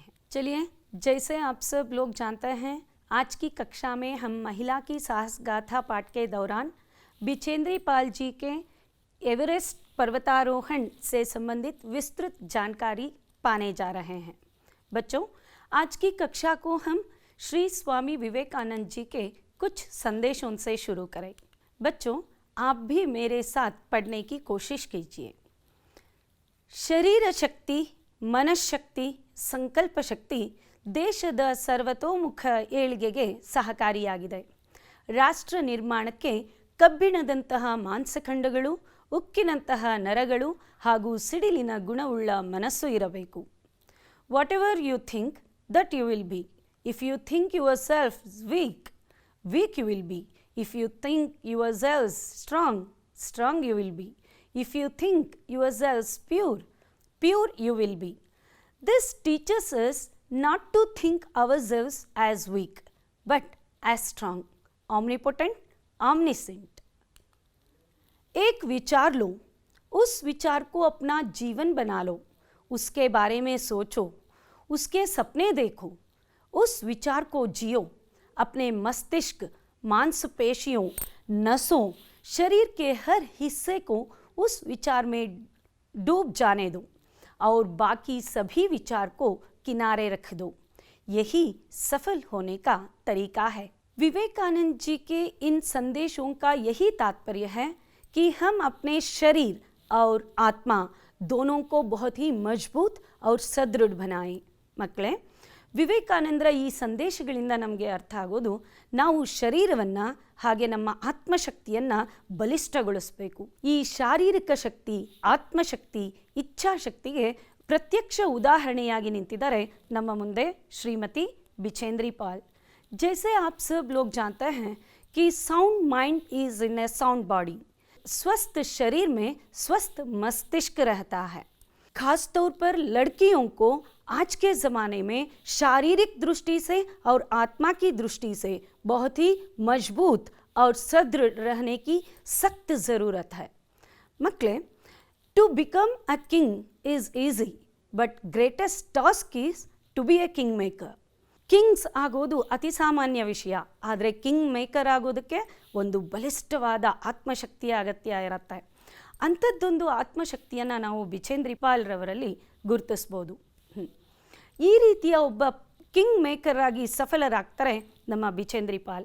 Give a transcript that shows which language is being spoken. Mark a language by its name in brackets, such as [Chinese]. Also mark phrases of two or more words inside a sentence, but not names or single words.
[Hindi] चलिए, जैसे आप सब लोग जानते हैं, आज की कक्षा में हम महिला की साहस गाथा पाठ के दौरान बिचेंद्री पाल जी के एवरेस्ट पर्वतारोहण से संबंधित विस्तृत जानकारी पाने जा रहे हैं। बच्चों, आज की कक्षा को हम श्री स्वामी विवेकानंद जी के कुछ संदेशों से शुरू करें। बच्चों, आप भी मेरे साथ पढ़ने की कोशिश कीजिए। [Kannada] ಶರೀರ ಶಕ್ತಿ, ಮನಃಶಕ್ತಿ, ಸಂಕಲ್ಪ ಶಕ್ತಿ ದೇಶದ ಸರ್ವತೋಮುಖ ಏಳಿಗೆಗೆ ಸಹಕಾರಿಯಾಗಿದೆ. ರಾಷ್ಟ್ರ ನಿರ್ಮಾಣಕ್ಕೆ ಕಬ್ಬಿಣದಂತಹ ಮಾಂಸಖಂಡಗಳು, ಉಕ್ಕಿನಂತಹ ನರಗಳು ಹಾಗೂ ಸಿಡಿಲಿನ ಗುಣವುಳ್ಳ ಮನಸ್ಸು ಇರಬೇಕು. [English] Whatever you think, that you will be. If you think yourself weak, weak you will be. If you think yourselves strong, strong you will be. If you think yourselves pure, pure you will be. This teaches us not to think ourselves as weak, but as strong, omnipotent, omniscient. [Hindi] एक विचार लो, उस विचार को अपना जीवन बना लो, उसके बारे में सोचो, उसके सपने देखो, उस विचार को जियो, अपने मस्तिष्क, मांसपेशियों, नसों, शरीर के हर हिस्से को उस विचार में डूब जाने दो और बाकी सभी विचार को किनारे रख दो. यही सफल होने का तरीका है. विवेकानंद जी के इन संदेशों का यही तात्पर्य है कि हम अपने शरीर और आत्मा दोनों को बहुत ही मजबूत और सदृढ़ बनाएं. [Kannada] मಕ್ಕಳೇ, ವಿವೇಕಾನಂದರ ಈ ಸಂದೇಶಗಳಿಂದ ನಮಗೆ ಅರ್ಥ ಆಗೋದು, ನಾವು ಶರೀರವನ್ನು ಹಾಗೆ ನಮ್ಮ ಆತ್ಮಶಕ್ತಿಯನ್ನು ಬಲಿಷ್ಠಗೊಳಿಸಬೇಕು. ಈ ಶಾರೀರಿಕ ಶಕ್ತಿ, ಆತ್ಮಶಕ್ತಿ, ಇಚ್ಛಾಶಕ್ತಿಗೆ ಪ್ರತ್ಯಕ್ಷ ಉದಾಹರಣೆಯಾಗಿ ನಿಂತಿದ್ದಾರೆ ನಮ್ಮ ಮುಂದೆ ಶ್ರೀಮತಿ ಬಿಚೇಂದ್ರಿ ಪಾಲ್. [Hindi] जैसे आप सब लोग जानते हैं कि [English] sound mind is in a sound body. [Hindi] स्वस्थ शरीर में स्वस्थ मस्तिष्क रहता है. खासतौर पर लड़कियों को आज के ज़माने में शारीरिक दृष्टि से और आत्मा की दृष्टि से बहुत ही मजबूत और सदृढ़ रहने की सख्त ज़रूरत है. [Kannada] मಕ್ಕಳೇ, [English] to become a king is easy, but greatest task is to be a king maker. [Kannada] ಕಿಂಗ್ಸ್ ಆಗೋದು ಅತಿ ಸಾಮಾನ್ಯ ವಿಷಯ, ಆದರೆ [English] king maker [Kannada] ಆಗೋದಕ್ಕೆ ಒಂದು ಬಲಿಷ್ಠವಾದ ಆತ್ಮಶಕ್ತಿಯ ಅಗತ್ಯ ಇರುತ್ತೆ. ಅಂಥದ್ದೊಂದು ಆತ್ಮಶಕ್ತಿಯನ್ನು ನಾವು ಬಿಚೇಂದ್ರಿ ಪಾಲ್ರವರಲ್ಲಿ ಗುರುತಿಸ್ಬೋದು. ಈ ರೀತಿಯ ಒಬ್ಬ [English] king maker [Kannada] ಆಗಿ ಸಫಲರಾಗ್ತಾರೆ ನಮ್ಮ ಬಿಚೇಂದ್ರಿ ಪಾಲ್.